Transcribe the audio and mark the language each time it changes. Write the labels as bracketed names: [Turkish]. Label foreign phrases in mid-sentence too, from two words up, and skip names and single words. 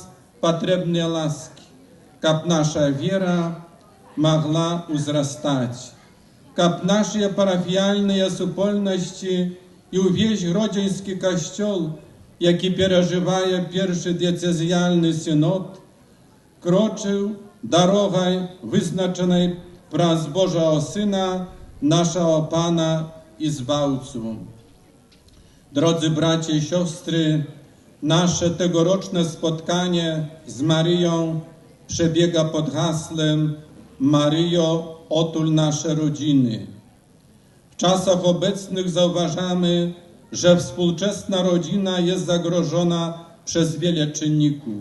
[Belarusian] патрэбныя ласкі, каб наша вера могла узрастаць, каб нашыя парафіяльныя супольнасці і ўвесь гродзенскі касцёл, які перажывае першы диецезіальны сінод, крочыў дарогай, вызначанай праз Божого Сына, нашего Пана і Збавцу. [Polish] Drodzy bracia i siostry, nasze tegoroczne spotkanie z Maryją przebiega pod hasłem Maryjo, otul nasze rodziny. W czasach obecnych zauważamy, że współczesna rodzina jest zagrożona przez wiele czynników.